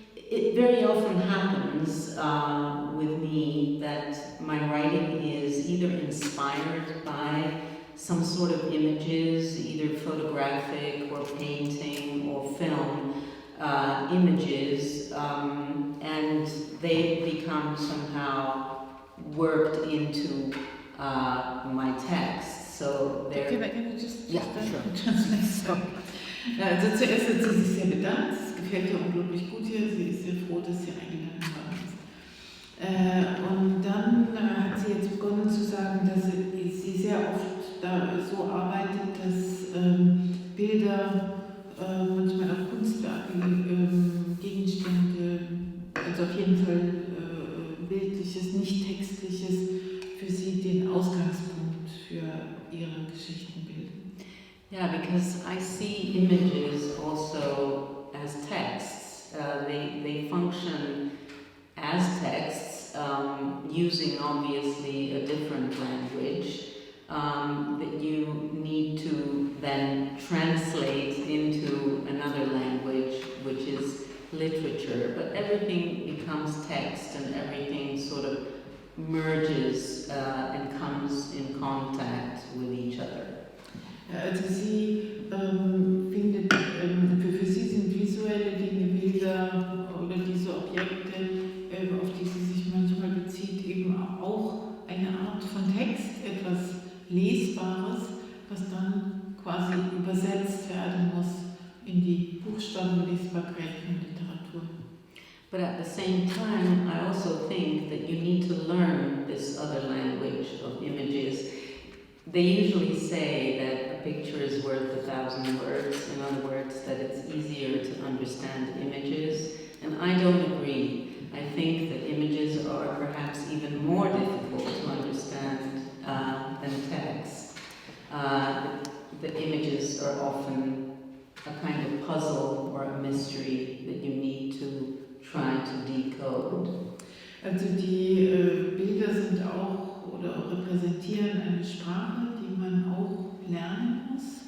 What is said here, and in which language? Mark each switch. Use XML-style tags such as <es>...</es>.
<en>It very often happens with me that my writing is either inspired by some sort of images, either photographic or painting or film images, and they become somehow worked into my text. So they're... Can I just sure. Translate?</en> <de>Also zuerst hat sie sich sehr bedankt, es gefällt ihr unglaublich gut hier, sie ist sehr froh, dass sie eingeladen worden ist. Und dann hat sie jetzt begonnen zu sagen, dass sie sehr oft da so arbeitet, dass Bilder, manchmal auch Kunstwerke, Gegenstände, also auf jeden Fall bildliches, nicht textliches, für sie den Ausgangspunkt für ihre Geschichten bilden.</de> <en>Yeah, because I see images also as texts. They function as texts, using obviously a different language that you need to then translate into another language, which is literature. But everything becomes text and everything sort of merges and comes in contact with each other.</en> <de>Also sie findet, für sie sind visuelle Dinge, Bilder oder diese Objekte, auf die sie sich manchmal bezieht, eben auch eine Art von Text, etwas Lesbares, was dann quasi übersetzt werden muss in die Buchstabenlesbarkeit von Literatur.</de> <en>But at the same time, I also think that you need to learn this other language of images. They usually say that a picture is worth 1,000 words, in other words, that it's easier to understand images, and I don't agree. I think that images are perhaps even more difficult to understand than text. The images are often a kind of puzzle or a mystery that you need to try to decode.</en> <de>Also die Bilder sind auch oder repräsentieren eine Sprache, die man auch lernen muss.</de>